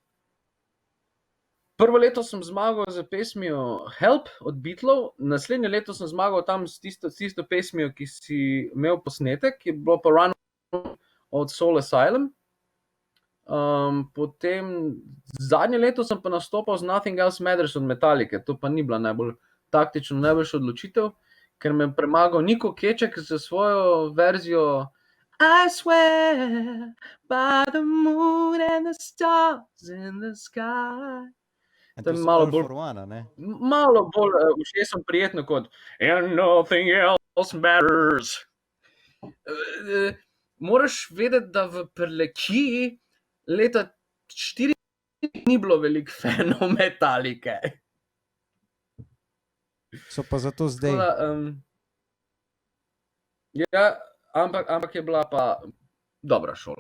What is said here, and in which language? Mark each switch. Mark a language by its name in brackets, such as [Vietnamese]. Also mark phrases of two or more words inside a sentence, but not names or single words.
[Slovenian] Prvo leto sem zmagal z pesmijo Help od Beatlov, naslednje leto sem zmagal tam s tisto pesmijo, ki si imel posnetek, ki je bilo pa Run od Soul Asylum. Potem zadnje leto sem pa nastopal z Nothing Else Matters od Metallice, to pa ni bila najbolj taktično najboljša odločitev, ker me je premagal Niko Keček za svojo verzijo I swear by the moon and the stars in the sky. To To je so malo All bolj- for One, a ne? Malo bolj všečen prijetno kot And nothing else matters. Moraš vedeti, da v Prlekiji leta 4 ni bilo veliko fanov Metalike. So pa zato zdaj. Ja, ampak je bila pa dobra šola.